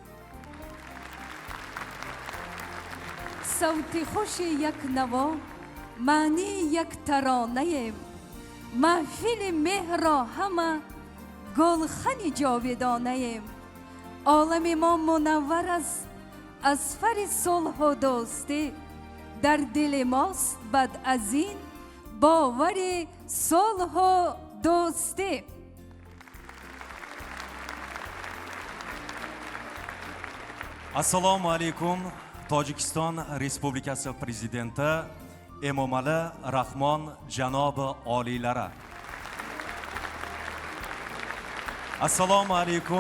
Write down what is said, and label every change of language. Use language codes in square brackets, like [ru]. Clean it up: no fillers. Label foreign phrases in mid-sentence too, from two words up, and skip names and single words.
[tg] صوت خوش یک نوا معنی یک ترانه، محفل مهر را همه گلخن جاودانه. عالم ما منور است از فر صلح و دوستی، در دل ماست بعد از این باور صلح و دوستی. [uz] Assalomu alaykum. Tojikiston Respublikasi Prezidenti Emomali Rahmon janobi oliylari. Assalomu alaykum.